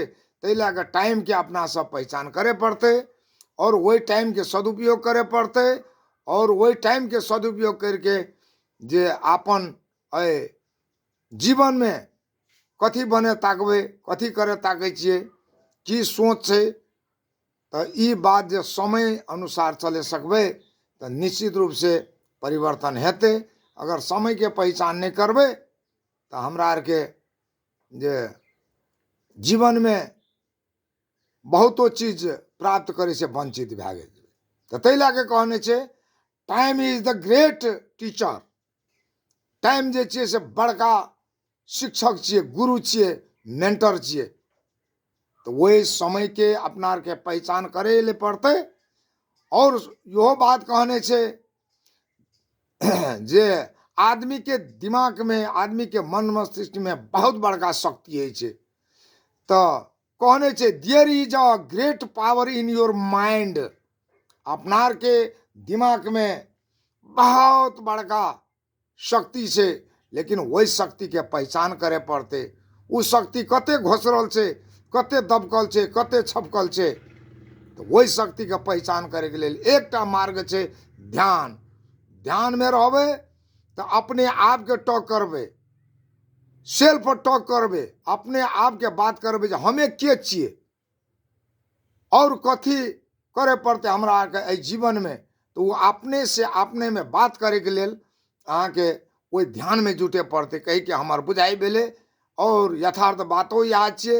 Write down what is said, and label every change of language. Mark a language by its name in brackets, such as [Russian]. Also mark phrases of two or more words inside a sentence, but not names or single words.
[Maithili] तै लए के टाइम के अपना सब पहचान करे पड़ते और वही टाइम के सदुपयोग करे पड़ते और वही टाइम के सदुपयोग करके जे अपन जीवन में कथी बने ताकबे, कथी करे ताकै छिए, की सोच छै, तो ई बात जे समय अनुसार चले सकबे तो निश्चित रूप से परिवर्तन हेतै। अगर समय के पहचान नहीं करबे तो हमरा आर के जे जीवन में बहुतो चीज प्राप्त करे से वंचित भै गेल। तो तै लए के कहने छै [English] time is the great teacher. [Maithili] टाइम जे छिए से बड़का शिक्षक छिए, गुरु छिए, मेंटर छिए। तो वही समय के अपना के पहचान करे ले पड़ते। और यो बात कहने छे जे आदमी के दिमाग में, आदमी के मन मस्तिष्क में बहुत बड़का शक्ति है छे। तो कहने छे [English] there is a great power in your mind. [Maithili] अपनार के दिमाग में बहुत बड़का शक्ति से, लेकिन वही शक्ति के पहचान करे पड़ते। उ शक्ति कते घोसरल छे, कते दबकल छे, कते छपकल छे। तो वही शक्ति के पहचान करे के लिए एकटा मार्ग छे ध्यान। ध्यान में रहबे तो अपने आप के टॉक करबे, [English] self talk [Maithili] करबे, अपने आप के बात करबे जे हमें के छिए और कथी करे पड़ते हमरा के जीवन में। तो वो अपने से अपने में बात करे के लेल अहाँ के वही ध्यान में जुटे पड़ते। कही के हमार बुझाई भेले और यथार्थ बातो याद छे।